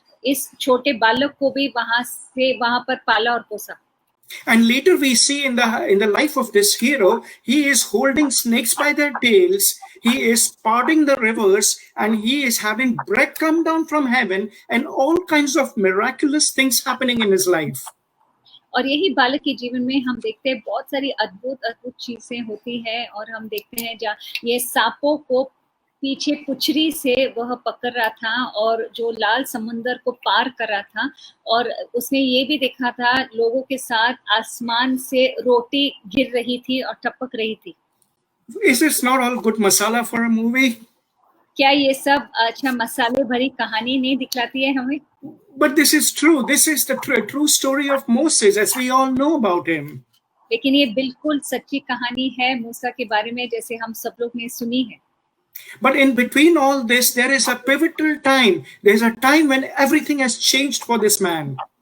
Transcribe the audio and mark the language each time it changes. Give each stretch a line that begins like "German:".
Hindi: इस छोटे बालक को भी वहां पर पाला और पोसा.
English: And later we see in the life of this hero, he is holding snakes by their tails, he is parting the rivers, and he is having bread come down from heaven and all kinds of miraculous things happening in his life.
Hindi: और यही बालक के जीवन में हम देखते हैं बहुत सारी अद्भुत चीजें होती हैं और हम देखते हैं जहाँ ये सांपों को पीछे पुचरी से वह पकड़ रहा था और जो लाल समुंदर को पार कर रहा था और उसने ये भी देखा था लोगों के साथ आसमान से रोटी गिर रही थी और टपक रही थी.
English: Is this not all good masala for a movie?
Hindi: क्या ये सब अच्छा मसाले भरी कहानी नहीं दिखलाती है हमें?
English: But this is true. This is the true story of Moses, as we all know about him.
Hindi: लेकिन ये बिल्कुल सच्ची कहानी है मूसा के बारे में जैसे हम सब लोग ने सुनी है.
English: But in between all this, there is a pivotal time. There is a time when everything has changed for this man.